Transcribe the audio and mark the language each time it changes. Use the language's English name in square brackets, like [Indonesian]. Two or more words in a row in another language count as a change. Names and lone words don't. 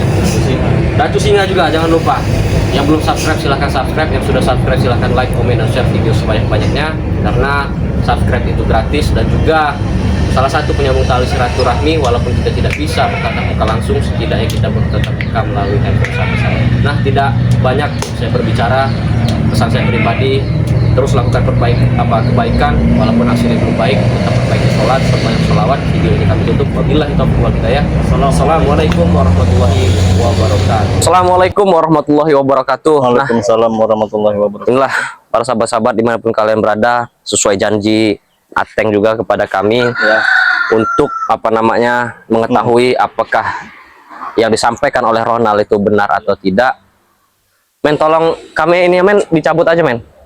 [Indonesian] Ratu Singa juga jangan lupa. Yang belum subscribe silahkan subscribe, yang sudah subscribe silahkan like, komen, dan share video sebanyak-banyaknya karena subscribe itu gratis dan juga salah satu penyambung tali silaturahmi walaupun kita tidak bisa bertatap muka langsung setidaknya kita bertatap muka melalui handphone sama-sama. Nah, tidak banyak saya berbicara, pesan saya pribadi terus lakukan kebaikan walaupun hasilnya belum baik, tetap perbaiki sholat, perbanyak sholawat. Video ini kami tutup. [Arabic] وبالله التوفيق والهداية. السلام عليكم ورحمة الله وبركاته. السلام عليكم ورحمة الله وبركاته. [Indonesian] Nah, [Arabic] وعليكم السلام ورحمة الله وبركاته. [Indonesian] inilah para sahabat-sahabat dimanapun kalian berada, sesuai janji Ateng juga kepada kami Ya. untuk apa namanya mengetahui apakah yang disampaikan oleh Ronald itu benar atau tidak. Men, tolong kami ini men dicabut aja men.